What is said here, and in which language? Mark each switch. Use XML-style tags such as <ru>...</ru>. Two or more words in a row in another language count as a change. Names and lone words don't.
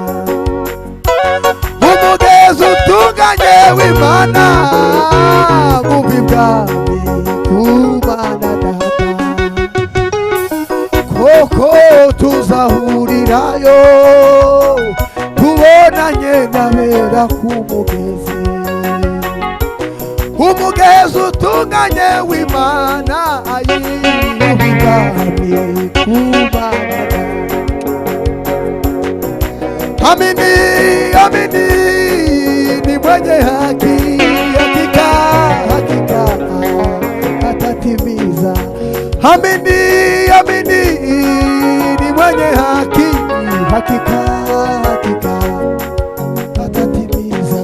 <rw>umugezi utunganye w'Imana uva ibwami kumana data, kuko tuzahurirayo tubonanye n'abera ku mugezi, umugezi utunganye w'Imana uva ibwami kumana data.</rw> <sw>Amini, amini ni mwenye haki, hakika hakika atatimiza. Amini, amini ni mwenye haki, hakika hakika atatimiza.</sw>